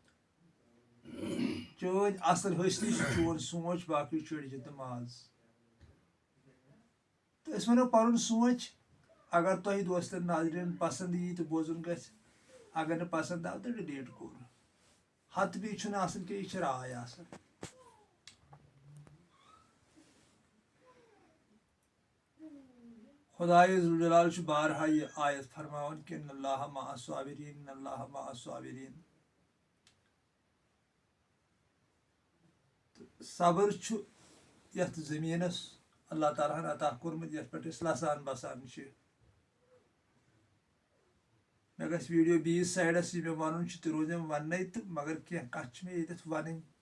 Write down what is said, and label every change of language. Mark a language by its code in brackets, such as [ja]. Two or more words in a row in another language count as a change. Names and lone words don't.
[ks] چٲنۍ اصل ہستی چھُ چون سونٛچ باقٕے چٔڑجہِ تہٕ ماز تہٕ أسۍ ونو پنُن سونٛچ اگر تۄہہِ دوستن ناظریٖنن پسنٛد یی تہٕ بوزُن گژھِ اگر نہٕ پسنٛد آو تہٕ ڈِلیٖٹ کوٚر ہتہٕ بیٚیہِ چھُنہٕ آسان کینٛہہ یہِ چھِ راے آسان خۄدایہِ ذوالجلال چھُ بارہا یہِ آیت فرماوان کہِ [ar] اِنَّ اللّٰهَ مع الصابریٖن اِنَّ اللّٰهَ مع الصابریٖن [ks] تہٕ صبر چھُ یتھ زٔمیٖنس اللہ تعالیٰ ہن عطا کوٚرمُت یتھ پٮ۪ٹھ أسۍ لسان بسان چھِ مےٚ گژھِ ویٖڈیو بیٚیِس سایڈس یہِ مےٚ ونُن چھُ تہِ روزٮ۪م وننَے تہٕ مگر کینٛہہ کتھ چھِ مےٚ ییٚتٮ۪تھ ونٕنۍ